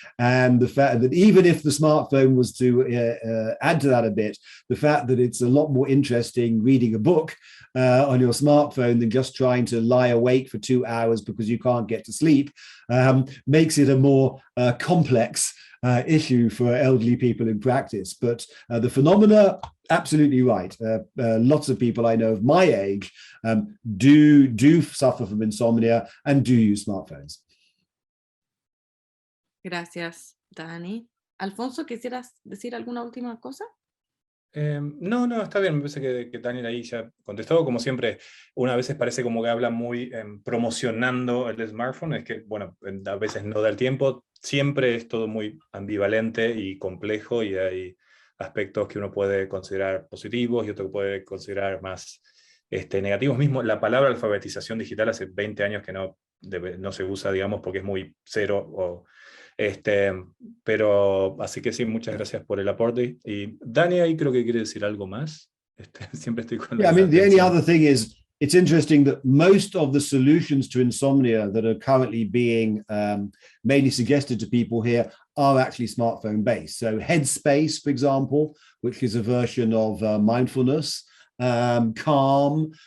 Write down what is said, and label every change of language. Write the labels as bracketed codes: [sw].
[en] And the fact that even if the smartphone was to add to that a bit, the fact that it's a lot more interesting reading a book on your smartphone than just trying to lie awake for 2 hours because you can't get to sleep makes it a more complex issue for elderly people in practice. But the phenomena, absolutely right. Lots of people I know of my age do suffer from insomnia and do use smartphones. [es] Gracias, Dani. Alfonso, ¿quisieras decir alguna última cosa? No, está bien, me parece que Daniel ahí ya contestó. Como siempre, una veces parece como que habla muy promocionando el smartphone, es que, bueno, a veces no da el tiempo, siempre es todo muy ambivalente y complejo, y hay aspectos que uno puede considerar positivos y otros que puede considerar más negativos. Mismo la palabra alfabetización digital hace 20 años que no se usa, digamos, porque es muy cero pero así que sí, muchas gracias por el aporte. Y Dani ahí creo que quiere decir algo más. Siempre estoy con [en] I mean, the only other thing is, it's interesting that most of the solutions to insomnia that are currently being mainly suggested to people here are actually smartphone based. So Headspace, for example, which is a version of mindfulness, Calm.